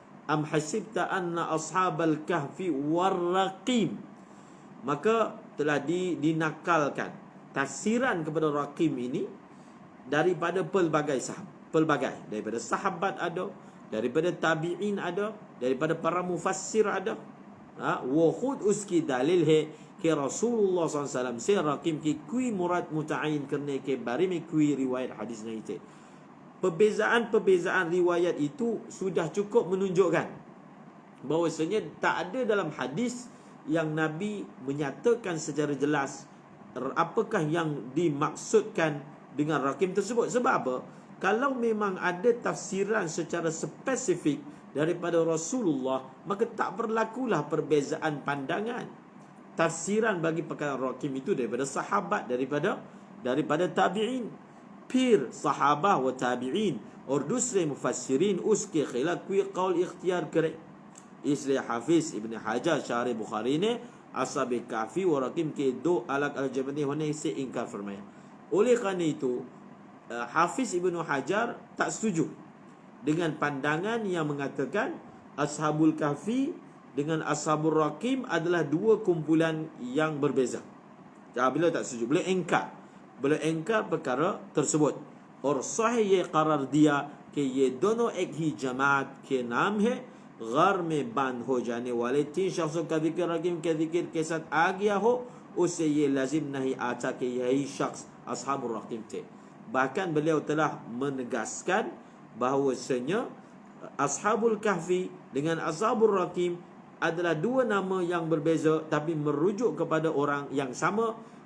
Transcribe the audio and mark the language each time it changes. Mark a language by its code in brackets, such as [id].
[ar] Am hasibta anna ashabal kahfi warraqim. [ms] Maka telah dinakalkan tafsiran kepada Raqim ini daripada pelbagai daripada sahabat ada, daripada tabi'in ada, daripada para mufassir ada. [hi] Wa khud uski dalil hai कि रसूलुल्लाह सल्लल्लाहु अलैहि वसल्लम से रकीम की कोई मुराद मुतयन करने के बारे में कोई riwayat hadis नहीं थे. [ms] Perbezaan riwayat itu sudah cukup menunjukkan bahawasanya tak ada dalam hadis yang Nabi menyatakan secara jelas apakah yang dimaksudkan dengan rakim tersebut. Sebab apa? Kalau memang ada tafsiran secara spesifik daripada Rasulullah, maka tak berlakulah perbezaan pandangan. Tafsiran bagi perkara rakim itu daripada sahabat, daripada tabi'in. [hi] Pir sahabah wa tabi'in, और दूसरे मुफस्सिरीन उसके खिलाफ कोई कौल इख्तियार करे। इसलिए हाफिज इब्न हजर शार बुखारी ने असहाब kahfi व रकीम के दो अलग-अलग जबने होने से इनकार फरमाया। [ms] Oleh kerana itu, Hafiz Ibnu Hajar tak setuju dengan pandangan yang mengatakan Ashabul Kahfi dengan Ashabul Raqim adalah dua kumpulan yang berbeza. Beliau tak setuju. Beliau engkar perkara tersebut. [hi] और सही ये करार दिया कि ये दोनों एक ही जमात के नाम है। घर में बंद हो जाने वाले 3 शख्सों का जिक्र रकीम के जिक्र के साथ आ गया हो, उससे ये लाजिम नहीं आता कि यही शख्स Ashabul Raqim थे। [ms] Bahkan beliau telah menegaskan bahawasanya Ashabul Kahfi dengan Ashabul Raqim adalah dua nama yang berbeza tapi merujuk kepada orang yang sama.